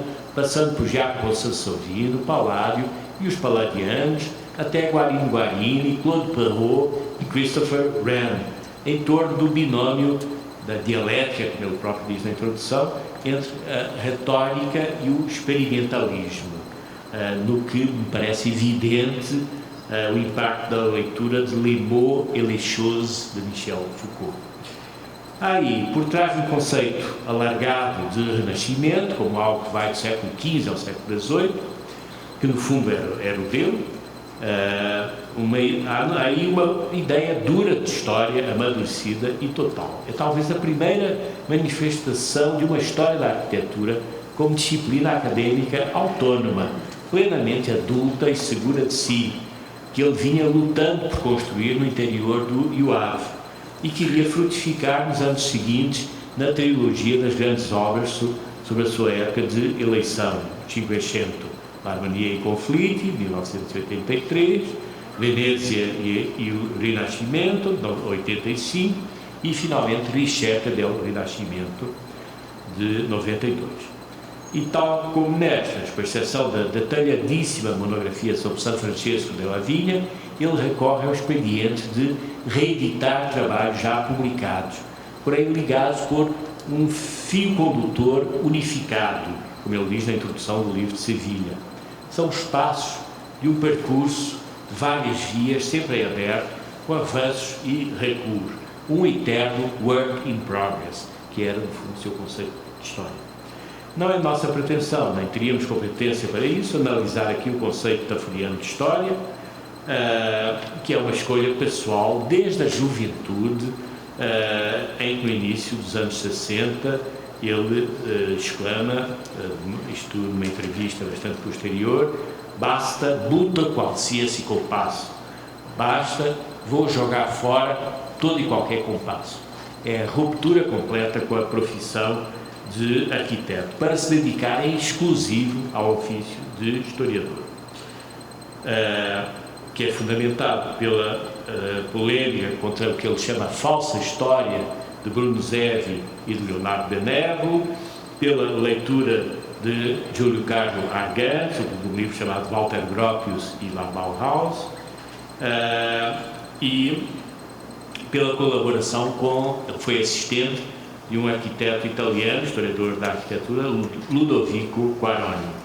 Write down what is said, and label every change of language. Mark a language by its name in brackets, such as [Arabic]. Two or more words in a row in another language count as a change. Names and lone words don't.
[Portuguese] passando por Jacopo Sansovino, Palladio e os Palladianos, até Guarini, Claude Perrault e Christopher Wren, em torno do binômio da dialética, como ele próprio diz na introdução, entre a retórica e o experimentalismo, no que me parece evidente o impacto da leitura de Les mots et les choses de Michel Foucault. Aí, por trás de um conceito alargado de renascimento, como algo que vai do século XV ao século XVIII, que no fundo era o dele, há aí uma ideia dura de história, amadurecida e total. É talvez a primeira manifestação de uma história da arquitetura como disciplina académica autónoma, plenamente adulta e segura de si, que ele vinha lutando por construir no interior do IUAV e que iria frutificar nos anos seguintes na trilogia das grandes obras sobre a sua época de eleição, Cinquecento, L'Armonia e Conflitti, 1983, Venezia e o Rinascimento, 85, e finalmente Ricerca del Rinascimento, de 92. E tal como nestas, com exceção da detalhadíssima monografia sobre São Francisco de la Vinha, ele recorre ao expediente de reeditar trabalhos já publicados, porém ligados por um fio condutor unificado, como ele diz na introdução do livro de Sevilha. São os passos de um percurso de várias vias, sempre em aberto, com avanços e recuos, um eterno [English] work in progress, [Portuguese] que era, no fundo, o seu conceito de história. Não é nossa pretensão, nem teríamos competência para isso, analisar aqui o conceito tafuriano de história, que é uma escolha pessoal desde a juventude, em que no início dos anos 60 ele exclama, isto numa entrevista bastante posterior, [Italian] basta, butta qualsiasi compasso, basta, [Portuguese] vou jogar fora todo e qualquer compasso. É a ruptura completa com a profissão de arquiteto, para se dedicar em exclusivo ao ofício de historiador, que é fundamentado pela polémica contra o que ele chama falsa história de Bruno Zevi e de Leonardo Benerro, pela leitura de Júlio Carlo Argan, do livro chamado Walter Gropius e La Bauhaus, e pela colaboração com, ele foi assistente de um arquiteto italiano, historiador da arquitetura, Ludovico Quaroni.